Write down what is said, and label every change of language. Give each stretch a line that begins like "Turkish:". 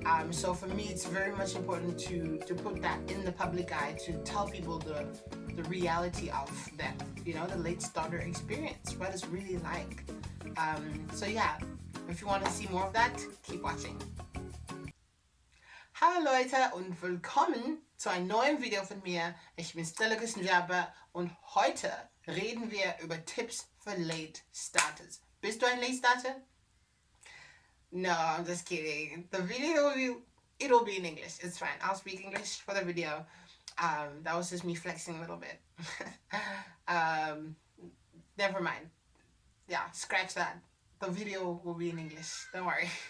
English: So for me, it's very much important to put that in the public eye, to tell people the reality of that, the late starter experience, what it's really like. So yeah, if you want to see more of that, keep watching.
German: Hallo Leute und willkommen zu einem neuen Video von mir. Ich bin Stella Küstenjabber und heute reden wir über Tipps für Late Starters. Bist du ein Late Starter?
English: No, I'm just kidding. The video it'll be in English. It's fine. I'll speak English for the video. That was just me flexing a little bit. Never mind. Yeah, scratch that. The video will be in English. Don't worry.